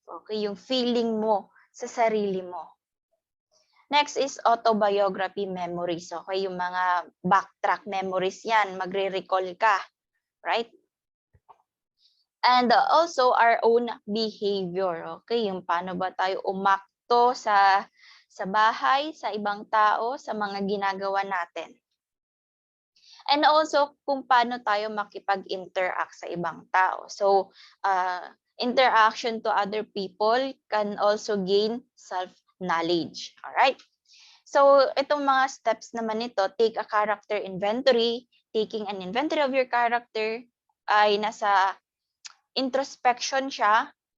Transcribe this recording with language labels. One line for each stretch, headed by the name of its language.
Filipino: Okay, yung feeling mo sa sarili mo.
English: Next is autobiography memories.
Filipino: Okay, yung mga backtrack memories yan, magre-recall ka. Right?
English: And also our own behavior.
Filipino: Okay, yung paano ba tayo umakto sa bahay, sa ibang tao, sa mga ginagawa natin. And also kung paano tayo makipag-interact sa ibang tao.
English: So, interaction to other people can also gain self-knowledge.
Filipino: Alright? So, itong mga steps naman nito,
English: take a character inventory. Taking an inventory of your character
Filipino: ay nasa introspection siya.